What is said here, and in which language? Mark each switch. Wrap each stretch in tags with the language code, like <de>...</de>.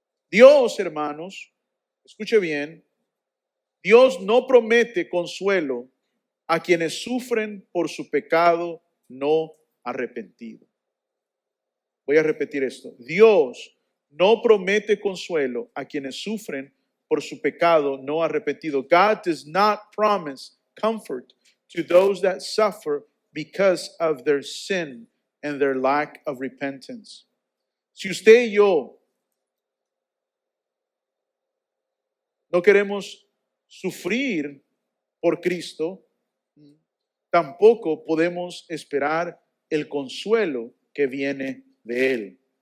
<es>Dios, hermanos, escuche bien, Dios no promete consuelo a quienes sufren por su pecado no arrepentido. Voy a repetir esto. Dios no promete consuelo a quienes sufren por su pecado no arrepentido.</es> <en>God does not promise comfort to those that suffer because of their sin and their lack of repentance.</en> <es>Si usted y yo no queremos sufrir por Cristo, tampoco podemos esperar el consuelo que viene de Él.</es>